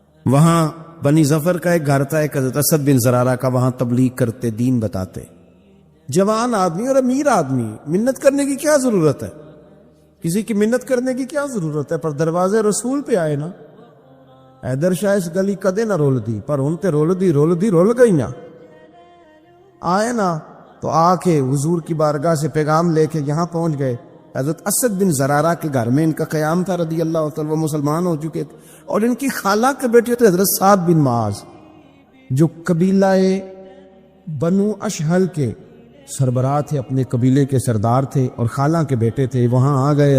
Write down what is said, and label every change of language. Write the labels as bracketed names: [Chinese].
[Urdu] وہاں بنی ظفر کا ایک گھر تھا، ایک حضرت اسد بن زرارہ کا، وہاں تبلیغ کرتے، دین بتاتے. جوان آدمی اور امیر آدمی، منت کرنے کی کیا ضرورت ہے؟ کسی کی منت کرنے کی کیا ضرورت ہے؟ پر دروازے رسول پہ آئے نا. [Punjabi] حیدر شاہ اس گلی کدے نہ رول دی، پر ان تے رول گئی نا. [Urdu] آئے نا تو آ کے حضور کی بارگاہ سے پیغام لے کے یہاں پہنچ گئے. حضرت اسد بن زرارہ کے گھر میں ان کا قیام تھا رضی اللہ تعالیٰ، وہ مسلمان ہو چکے تھے. اور ان کی خالہ کے بیٹے تھے حضرت سعد بن معاذ، جو قبیلہ بنو اشہل کے سربراہ تھے، اپنے قبیلے کے سردار تھے اور خالہ کے بیٹے تھے. وہاں آ گئے.